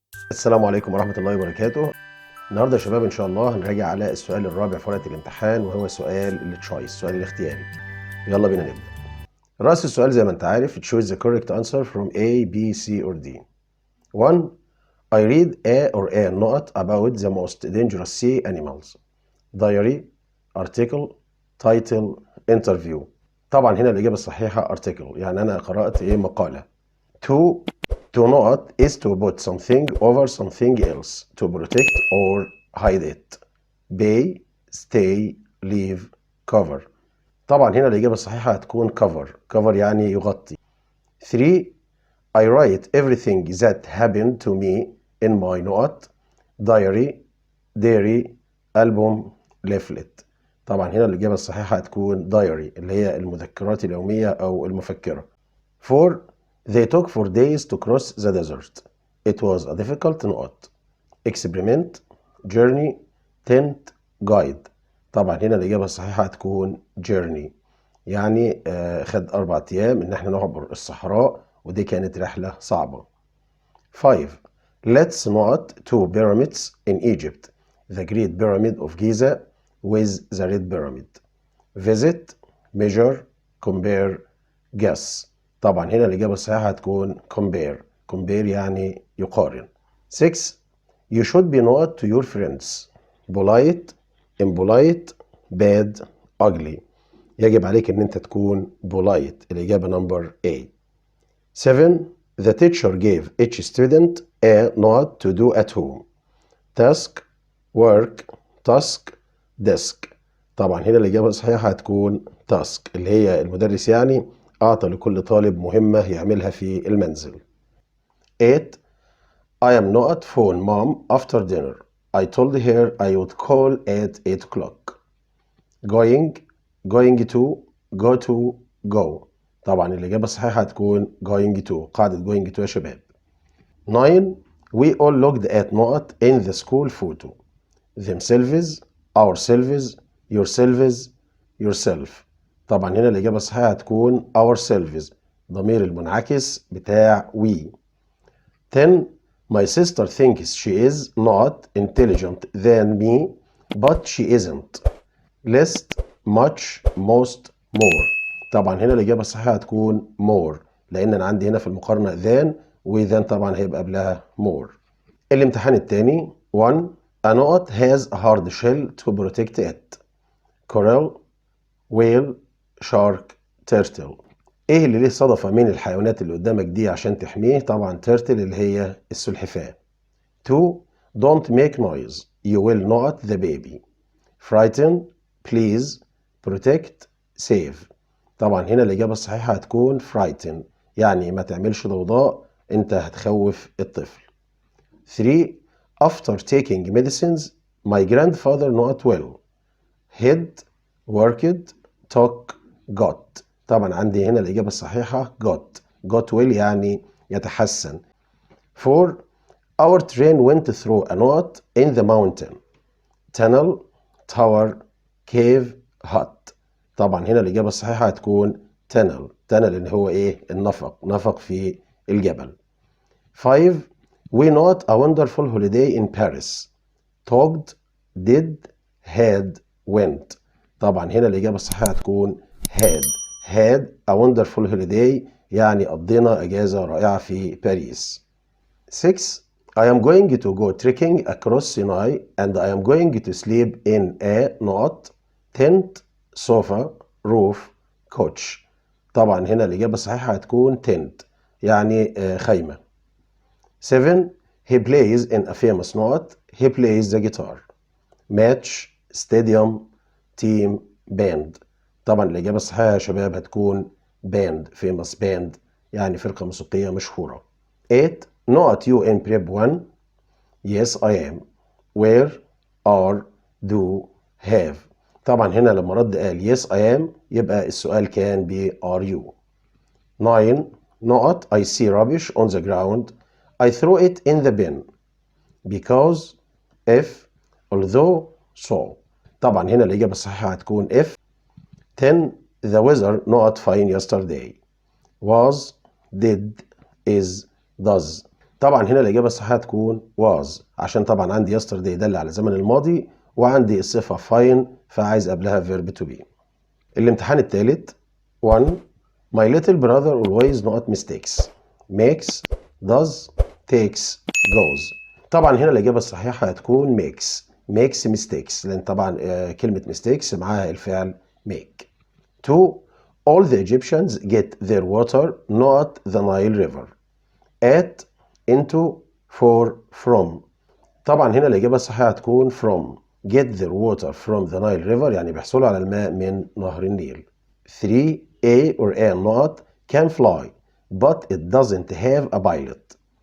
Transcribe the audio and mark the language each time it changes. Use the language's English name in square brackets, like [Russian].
[Arabic] السلام عليكم ورحمة الله وبركاته. النهارده يا شباب إن شاء الله هنراجع على السؤال الرابع في ورقة الامتحان، وهو سؤال التشويس، السؤال الاختياري. يلا بينا نبدأ. رأس السؤال زي ما أنت عارف: [English] choose the correct answer from A, B, C or D. 1. I read a or a not about the most dangerous sea animals. Diary, article, title, interview. [Arabic] طبعا هنا الإجابة الصحيحة article، يعني أنا قرأت مقالة. [English] 2. To not is to put something over something else, to protect or hide it. Bay, stay, leave, cover. [Arabic] طبعا هنا الإجابة الصحيحة هتكون cover. cover يعني يغطي. [English] 3. I write everything that happened to me in my note. diary, diary, album, leaflet. [Arabic] طبعا هنا الإجابة الصحيحة هتكون diary، اللي هي المذكرات اليومية أو المفكرة. [English] 4. They took 4 days to cross the desert. It was a difficult note. Experiment, journey, tent, guide. [Arabic] طبعا هنا الإجابة الصحيحة هتكون journey، يعني خد 4 أيام إن احنا نعبر الصحراء، ودي كانت رحلة صعبة. [English] 5. Let's not two pyramids in Egypt. The Great Pyramid of Giza with the Red Pyramid. Visit, measure, compare, guess. [Arabic] طبعا هنا الإجابة الصحيحة هتكون compare. compare يعني يقارن. [English] 6. You should be not to your friends. polite, impolite, bad, ugly. [Arabic] يجب عليك ان انت تكون polite. الإجابة [English] number A. 7. The teacher gave each student a note to do at home. task, work, task, desk. [Arabic] طبعا هنا الإجابة الصحيحة هتكون task، اللي هي المدرس يعني أعطى لكل طالب مهمة يعملها في المنزل. [English] 8. I am not phone mom after dinner. I told her I would call at 8 o'clock. going, going to, go to, go. [Arabic] طبعا الإجابة الصحيحة هتكون going to، قاعدة going to يا شباب. [English] 9. We all looked at not in the school photo. themselves, ourselves, yourselves, yourself. [Arabic] طبعا هنا الإجابة الصحيحة هتكون ourselves، ضمير المنعكس بتاع we. [English] 10. My sister thinks she is not intelligent than me, but she isn't. Less, much, most, more. [Arabic] طبعا هنا الإجابة الصحيحة هتكون more، لأن أنا عندي هنا في المقارنة than، وthan طبعا هيبقى قبلها more. الامتحان الثاني. 1. [English] A nut has a hard shell to protect it. coral, whale, shark, turtle. [Arabic] ايه اللي ليه صدفة من الحيوانات اللي قدامك دي عشان تحميه؟ طبعا turtle اللي هي السلحفاة. 2. [English] Don't make noise. You will not the baby. frighten, please, protect, save. [Arabic] طبعا هنا الإجابة الصحيحة هتكون frighten، يعني ما تعملش ضوضاء، انت هتخوف الطفل. [English] 3. After taking medicines, my grandfather not well. Head, worked, took, got. [Arabic] طبعا عندي هنا الإجابة الصحيحة got well يعني يتحسن. [English] 4. Our train went through a knot in the mountain. tunnel, tower, cave, hut. [Arabic] طبعا هنا الإجابة الصحيحة هتكون tunnel اللي هو النفق في الجبل. [English] 5. We not a wonderful holiday in Paris. talked, did, had, went. [Arabic] طبعا هنا الإجابة الصحيحة هتكون [English] had a wonderful holiday، [Arabic] يعني قضينا أجازة رائعة في باريس. [English] 6. I am going to go trekking across Sinai and I am going to sleep in a not, tent, sofa, roof, couch. [Arabic] طبعا هنا الإجابة الصحيحة هتكون tent، يعني خيمة. [English] 7. He plays in a famous not. He plays the guitar. match, stadium, team, band. [Arabic] طبعا الإجابة الصحيحة يا شباب هتكون band، famous band يعني فرقة موسيقية مشهورة. [English] 8. Not you in prep 1. Yes I am. where, are, do, have. [Arabic] طبعا هنا لما رد قال [English] yes I am [Arabic] يبقى السؤال كان ب [English] are you. 9. Not I see rubbish on the ground. I throw it in the bin. because, if, although, so. [Arabic] طبعا هنا الإجابة الصحيحة هتكون if. [English] 10. The weather not fine yesterday. was, did, is, does. [Arabic] طبعا هنا الإجابة الصحيحة تكون was، عشان طبعا عندي yesterday يدل على زمن الماضي، وعندي الصفة fine فعايز قبلها verb to be. الامتحان الثالث 1. [English] My little brother always not mistakes. makes, does, takes, goes. [Arabic] طبعا هنا الإجابة الصحيحة هتكون makes mistakes، لأن طبعا كلمة mistakes معاها الفعل make. [English] 2. All the Egyptians get their water not the Nile River. at, into, for, from. [Arabic] طبعا هنا الإجابة الصحيحة هتكون from. [English] get their water from the Nile River [Arabic] يعني بيحصلوا على الماء من نهر النيل. 3. [English] A or a not can fly but it doesn't have a pilot.